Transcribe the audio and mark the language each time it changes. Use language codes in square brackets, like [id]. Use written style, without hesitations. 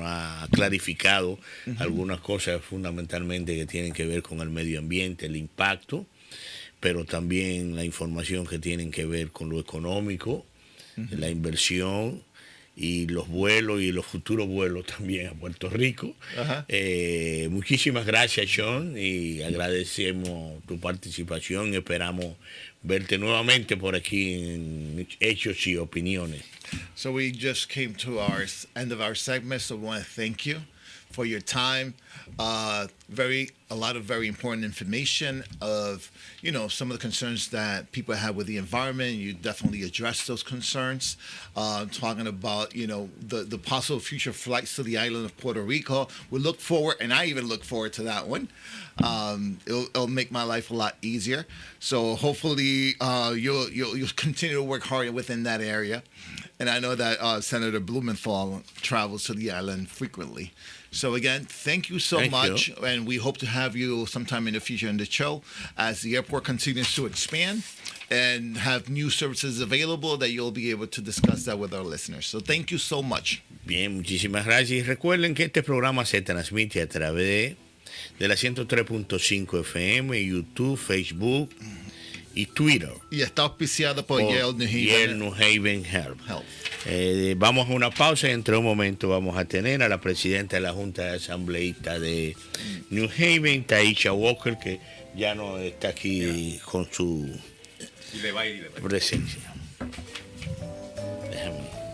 [es] Nos ha clarificado algunas cosas fundamentalmente que tienen que ver con el medio ambiente, el impacto, pero también la información que tienen que ver con lo económico, la inversión y los vuelos y los futuros vuelos también a Puerto Rico. Muchísimas gracias, Sean, y agradecemos tu participación y esperamos verte nuevamente por aquí en Hechos y Opiniones. [en] So we just came to our end of our segment, so we want to thank you for your time. A lot of very important information of, some of the concerns that people have with the environment. You definitely address those concerns. Talking about, the possible future flights to the island of Puerto Rico. We look forward, and I even look forward to that one. It'll make my life a lot easier. So hopefully you'll continue to work hard within that area. And I know that Senator Blumenthal travels to the island frequently. So again, thank you so much. And we hope to have you sometime in the future in the show as the airport continues to expand and have new services available that you'll be able to discuss that with our listeners. So thank you so much. [es] Bien, muchísimas gracias. Y recuerden que este programa se transmite a través de la 103.5 FM, YouTube, Facebook y Twitter. Y está auspiciado por Yale New Haven Health. Vamos a una pausa y entre un momento vamos a tener a la presidenta de la Junta de Asambleístas de New Haven, Taisha Walker, que ya no está aquí con su presencia. Déjame.